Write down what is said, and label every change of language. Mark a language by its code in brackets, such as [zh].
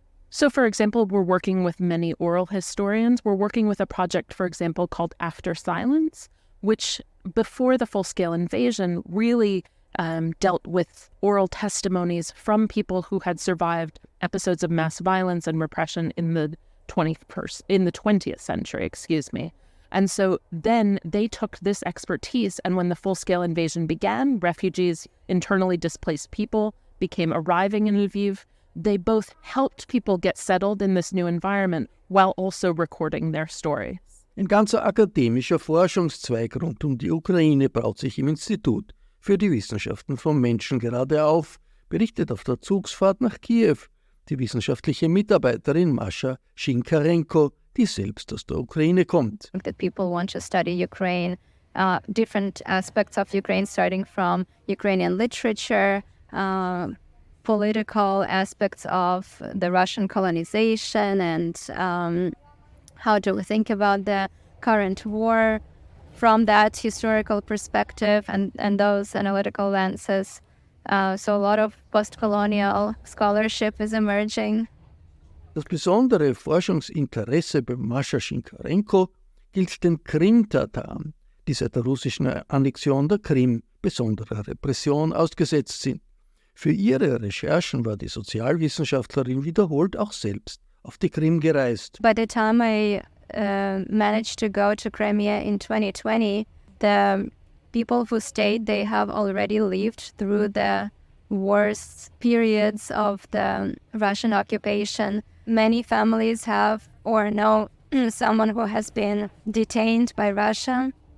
[en] So, for example, we're working with many oral historians. We're working with a project, for example, called After Silence, which before the full-scale invasion really dealt with oral testimonies from people who had survived episodes of mass violence and repression in the 20th century, And so then they took this expertise, and when the full-scale invasion began, refugees, internally displaced people became arriving in Lviv. They both helped people get settled in this new environment while also recording their stories. [de] Ein ganzer akademischer Forschungszweig rund um die Ukraine baut sich im Institut für die Wissenschaften vom Menschen gerade auf, berichtet auf der Zugsfahrt nach Kiew die wissenschaftliche Mitarbeiterin Mascha Shynkarenko, die selbst aus der Ukraine kommt. [en] That people want to study Ukraine, different aspects of Ukraine, starting from Ukrainian literature, political aspects of the Russian colonization, and how do we think about the current war from that historical perspective and those analytical lenses. So a lot of post-colonial scholarship is emerging. [de] Das besondere Forschungsinteresse bei Mascha Shynkarenko gilt den Krim-Tataren, die seit der russischen Annexion der Krim besonderer Repression ausgesetzt sind. Für ihre Recherchen war die Sozialwissenschaftlerin wiederholt auch selbst auf die Krim gereist. [en] By the time I managed to go to Crimea in 2020, the people who stayed, they have already lived through the worst periods of the Russian occupation. Many families have or know someone who has been detained by Russia.